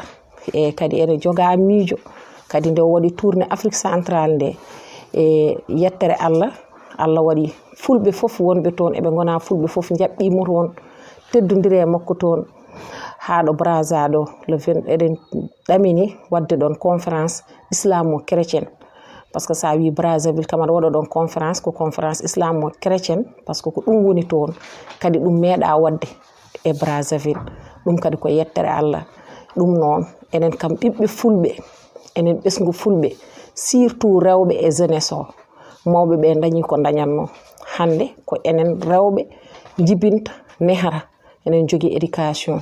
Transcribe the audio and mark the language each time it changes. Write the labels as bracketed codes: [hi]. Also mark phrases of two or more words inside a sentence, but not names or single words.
[ff] E kadi ene joga miijo kadi nde waɗi [fr] tourné Afrique centrale [ff] nde e yettere Allah waɗi fulɓe fof wonɓe toon eɓe gona fulɓe fof jaɓɓimo toon teddodiri e makko toon ha ɗo Brazza ɗo le 20 eɗen ɗamini wadde ɗon [fr] conférence islamo-chrétienne par ce que [ff] sa wi Brazzaville kam aɗa waɗa ɗon conférence ko [fr] conférence islamo-chrétienne par ce que [ff] ko ɗum woni toon kadi ɗum meeɗa wadde e Brazzaville. Ɗum kadi ko yettere Allah. Ɗum noon enen kam ɓiɓɓe fulɓe enen ɓesgu fulɓe surtout rewɓe e jeunesse o mawɓe ɓe dañi ko dañatno hande ko enen rewɓe jibinta nehara enen jogui éducation.